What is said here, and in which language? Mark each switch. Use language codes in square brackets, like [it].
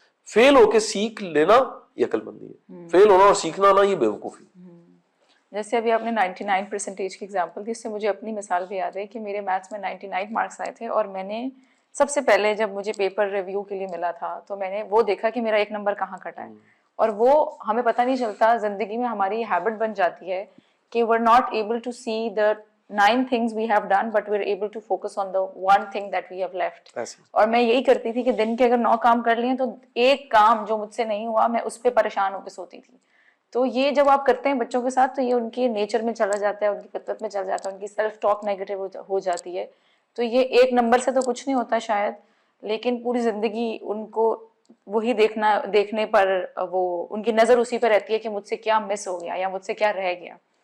[ur] فیل ہو کے سیکھ لینا یہ عقل مندی ہے, فیل ہونا اور سیکھنا نا یہ بیوقوفی. جیسے ابھی آپ نے 99% کی ایگزامپل دی, اس سے مجھے اپنی مثال بھی یاد ہے کہ میرے میتھس میں 99 مارکس آئے تھے, اور میں نے سب سے پہلے جب مجھے پیپر ریویو کے لیے ملا تھا تو میں نے وہ دیکھا کہ میرا 1 نمبر کہاں کٹا ہے. اور وہ ہمیں پتہ نہیں چلتا, زندگی میں ہماری ہیبٹ بن جاتی ہے کہ [en] we're not able to see the 9 things we have done, but we're able to focus on the one thing that we have left. [ur] اور میں یہی کرتی تھی کہ دن کے اگر 9 کام کر لیے تو ایک کام جو مجھ سے نہیں ہوا میں اس پہ پریشان ہو کے سوتی تھی. تو یہ جب آپ کرتے ہیں بچوں کے ساتھ تو یہ ان کے نیچر میں چلا جاتا ہے, ان کی فطرت میں چلا جاتا ہے, ان کی سیلف ٹاک نیگیٹو ہو جاتی ہے. تو یہ ایک نمبر سے تو کچھ نہیں ہوتا شاید, لیکن پوری زندگی ان کو وہی دیکھنے پر وہ ان کی نظر اسی پہ رہتی ہے کہ مجھ سے کیا مس ہو گیا یا مجھ سے کیا رہ گیا.